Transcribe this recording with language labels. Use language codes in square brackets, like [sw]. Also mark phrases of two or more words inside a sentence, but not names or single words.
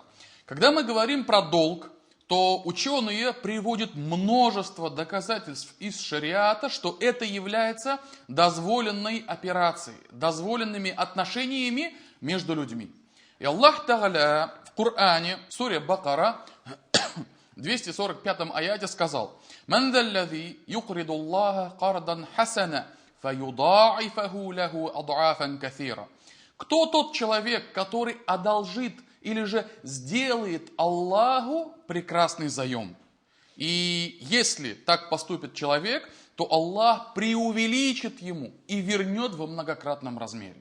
[ru] Когда мы говорим про долг, то ученые приводят множество доказательств из шариата, что это является дозволенной операцией, дозволенными отношениями между людьми. И Аллах Тааля в Коране, в суре Бакара, 245 аяте сказал: [ar] «من ذا الذي يقرض الله قرضا حسنا، فيضاعفه له أضعافا كثيرة». [ru] Кто тот человек, который одолжит или же сделает Аллаху прекрасный заем? И если так поступит человек, то Аллах преувеличит ему и вернет во многократном размере.